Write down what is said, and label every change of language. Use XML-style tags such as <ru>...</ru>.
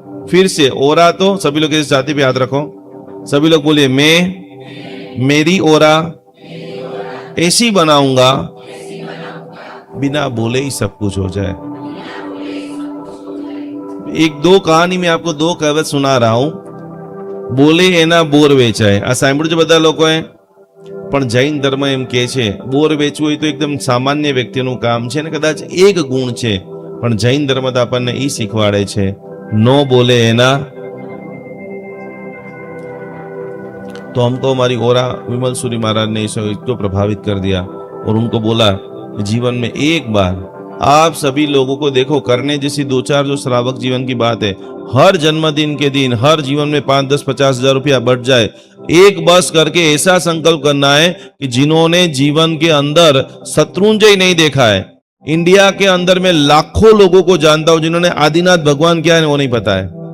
<hi>फिर से ओरा तो सभी लोग इस जाति पे याद रखो, सभी लोग बोलिए, मैं मेरी ओरा ऐसी बनाऊंगा बिना बोले ही सब कुछ हो जाए। एक दो कहानी में आपको दो कहावत सुना रहा हूं।</hi> <gu>બોલે એના બોર વેચાય, આ સાંભળ્યું છે બધા લોકોએ? પણ જૈન ધર્મ એમ કહે છે બોર વેચવું હોય તો એકદમ સામાન્ય વ્યક્તિનું કામ છે ને કદાચ એક ગુણ છે, પણ જૈન ધર્મ તો આપણને એ શીખવાડે છે, નો બોલે એના।</gu> <hi>तो हमको हमारी ओरा विमल सूरी महाराज ने इसको प्रभावित कर दिया और उनको बोला जीवन में एक बार आप सभी लोगों को देखो, करने जैसी दो चार जो श्रावक जीवन की बात है, हर जन्मदिन के दिन हर जीवन में 5, 10, 50 हजार रुपया बढ़ जाए, एक बस करके ऐसा संकल्प करना है कि जिन्होंने जीवन के अंदर शत्रुंजय नहीं देखा है, इंडिया के अंदर में लाखों लोगों को जानता हूं जिन्होंने आदिनाथ भगवान क्या है वो नहीं पता है।</hi>